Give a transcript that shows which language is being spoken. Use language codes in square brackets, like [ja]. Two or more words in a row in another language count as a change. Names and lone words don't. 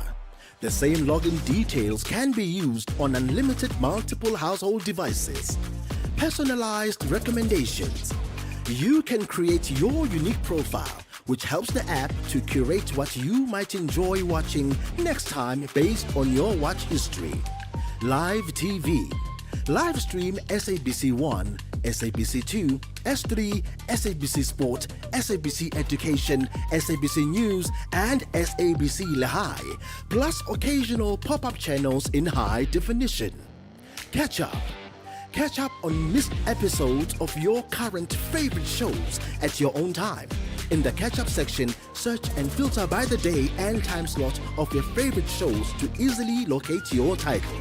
[en] The same login details can be used on unlimited multiple household devices. Personalized recommendations. You can create your unique profile, which helps the app to curate what you might enjoy watching next time based on your watch history. Live TV. Live stream SABC 1, SABC 2, S3, SABC Sport, SABC Education, SABC News, and SABC Lehigh, plus occasional pop-up channels in high definition. Catch up. Catch up on missed episodes of your current favorite shows at your own time. In the catch-up section, search and filter by the day and time slot of your favorite shows to easily locate your title.